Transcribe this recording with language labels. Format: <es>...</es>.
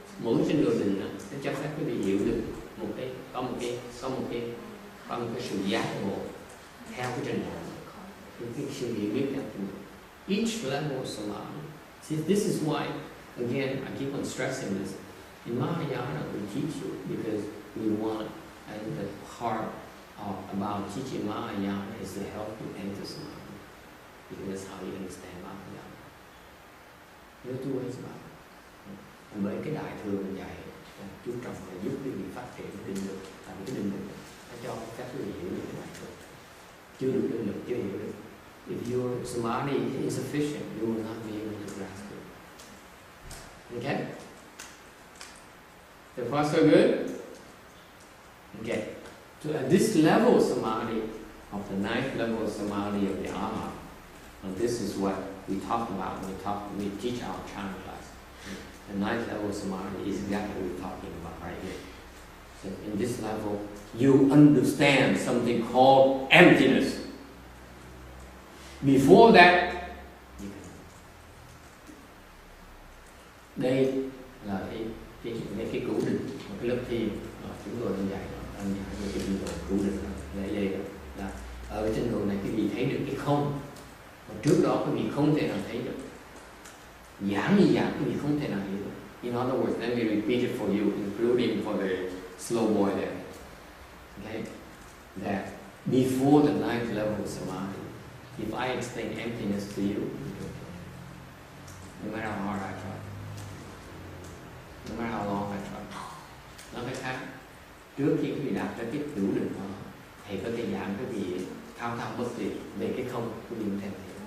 <vi>Mỗi trên đường định nó cho phép quý vị hiểu được có một cái sự giác ngộ theo cái trình độ, cái sự hiểu biết theo trình độ.</vi> <en>Each level of samadhi. See, this is why, again, I keep on stressing this. In Mahayana, we teach you because we want, and the part about teaching Mahayana is to help you enter samadhi, because that's how you understand Mahayana. There are two ways about it.</en> <vi>Bởi cái đại thừa mình dạy chú trọng là giúp quý vị phát triển định lực, tại vì cái định lực nó cho các quý vị hiểu được cái đại thừa. Chưa được định lực, chưa hiểu được.</vi> <en>If your samadhi is insufficient, you will not be able to grasp it. Okay? So far so good? Okay. So at this level of samadhi, of the ninth level of samadhi of the Arhat, and this is what we talk about when we teach our Chana class. The ninth level of samadhi is exactly what we're talking about right here. So So in this level, you understand something called emptiness. Before that, you can.</en> <vi>Đây là cái cửu định, một cái lớp thiền chúng tôi đang dạy về cái trình độ cửu định đây đó. Ở cái trình độ này quý vị thấy được cái không, mà trước đó quý vị không thể nào thấy được. Giảng như giảng quý vị không thể nào hiểu được.</vi> <en>In other words, let me repeat it for you, including for the slow boy there. Okay, that before the ninth level of samadhi, if I explain emptiness to you, no matter how hard I try,</en> <vi>no matter how long I try, nói cách khác, trước khi quý vị đạt tới cái cửu định đó, thầy có thể giảng cái gì thao thao bất tuyệt về cái không của quý vị có thể hiểu.</vi>